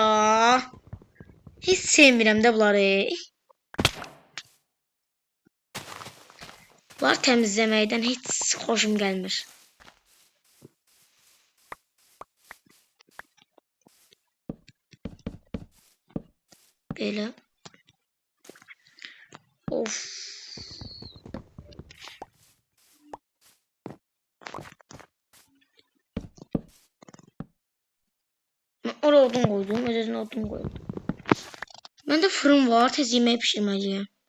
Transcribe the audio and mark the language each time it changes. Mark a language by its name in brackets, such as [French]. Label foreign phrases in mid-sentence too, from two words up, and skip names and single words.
[Azerbaijani] Hiç sevmirəm də bunları. Bunlar təmizləməkdən heç xoşum gəlmir. Belə. Of. [Turkish] Oraya odun koydum. Özellikle odun koydum. Bende fırın var. Tez yemeği pişirmeliyim.